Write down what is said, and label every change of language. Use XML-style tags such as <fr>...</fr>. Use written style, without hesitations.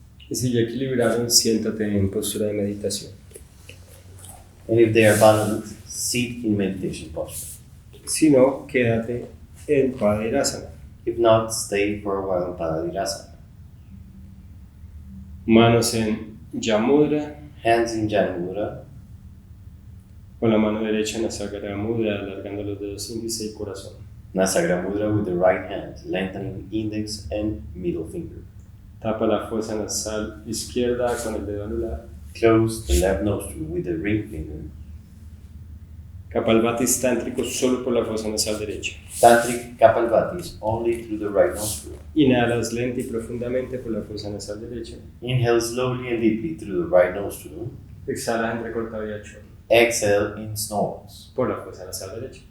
<es>Y si ya equilibraron, siéntate en postura de meditación.</es> <en>And if they are balanced, sit in meditation posture.</en> <es>Si no, quédate en vajrasana.</es> <en>If not, stay for a while in parvatasana.</en> <es>Manos en mudra,</es> <en>Hands in Jana mudra,</en> <es>con la mano derecha en la mudra, alargando los dedos índice y corazón.</es> <en>Namaskarasana mudra with the right hand, lengthening index and middle finger.</en> <es>Tapa la fosa nasal izquierda con el dedo anular.</es> <en>Close the left nostril with the ring finger.</en> <es>Kapalbhatis tántrico solo por la fosa nasal derecha.</es> <en>Tantric Kapalbhatis only through the right nostril.</en> <es>Inhalas lenta y profundamente por la fosa nasal derecha.</es> <en>Inhale slowly and deeply through the right nostril.</en> <es>Exhalas entrecortado y a chorro</es> <en>Exhale in snores</en> <es>por la fosa nasal derecha.</es>